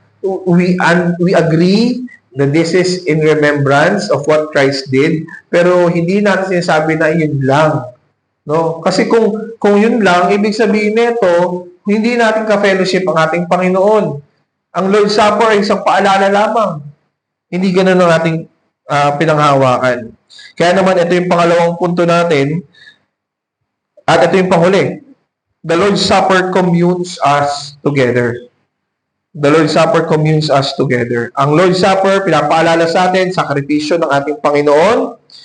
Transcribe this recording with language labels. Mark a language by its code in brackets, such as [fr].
[en] We agree that this is in remembrance of what Christ did, [tl] pero hindi natin sinasabi na yun lang. [en] No? [tl] Kasi kung yun lang, ibig sabihin nito, hindi natin ka-fellowship ang ating Panginoon. Ang Lord's Supper ay isang paalala lamang. Hindi ganun ang ating pinanghawakan. Kaya naman, ito yung pangalawang punto natin, at ito yung panghuli. [en] The Lord's Supper communes us together. The Lord's Supper communes us together. [tl] Ang Lord's Supper, pinapaalala sa atin, sakripisyo ng ating Panginoon.